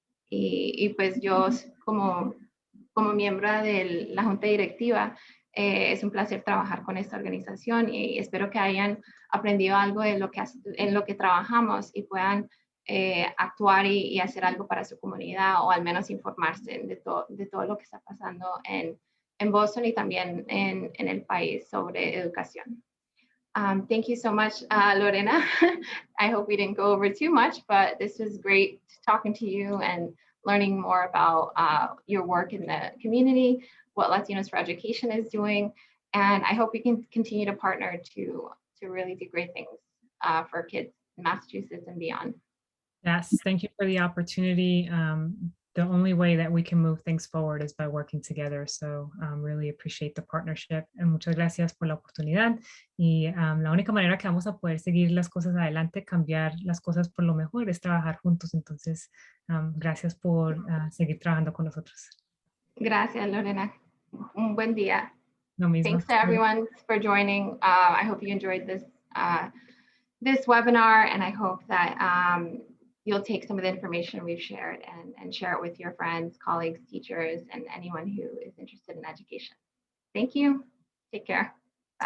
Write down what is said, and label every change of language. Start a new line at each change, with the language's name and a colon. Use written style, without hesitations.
Spanish: Y pues yo como miembro de la junta directiva, es un placer trabajar con esta organización y espero que hayan aprendido algo de en lo que trabajamos y puedan actuar y hacer algo para su comunidad o al menos informarse de todo lo que está pasando en Boston y también en el país sobre educación.
English: Thank you so much, Lorena. I hope we didn't go over too much, but this was great talking to you and learning more about your work in the community, what Latinos for Education is doing. And I hope we can continue to partner to really do great things for kids in Massachusetts and beyond. Yes, thank you for the opportunity. The only way that we can move things forward is by working together. So really appreciate the partnership.
Spanish: Muchas gracias por la oportunidad. Y la única manera que vamos a poder seguir las cosas adelante, cambiar las cosas por lo mejor, es trabajar juntos. Entonces, gracias por seguir trabajando con nosotros. Gracias, Lorena. Un buen día. Lo mismo.
English: Thanks to everyone for joining. I hope you enjoyed this webinar, and I hope that you'll take some of the information we've shared and share it with your friends, colleagues, teachers, and anyone who is interested in education. Thank you. Take care. Bye.